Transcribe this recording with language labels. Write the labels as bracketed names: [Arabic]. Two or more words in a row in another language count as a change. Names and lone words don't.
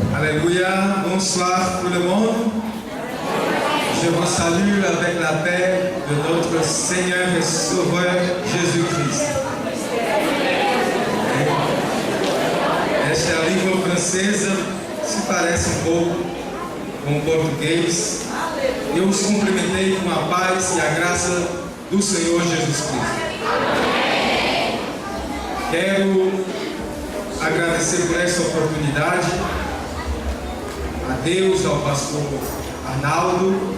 [French] Alléluia, bonsoir tout le monde. Je vous salue avec la paix de notre Seigneur et Sauveur Jésus-Christ. [Portuguese] Esta língua francesa se parece um pouco com o português. Eu os cumprimentei com a paz e a graça do Senhor Jesus Cristo. Quero agradecer por esta oportunidade a Deus, ao pastor Arnaldo,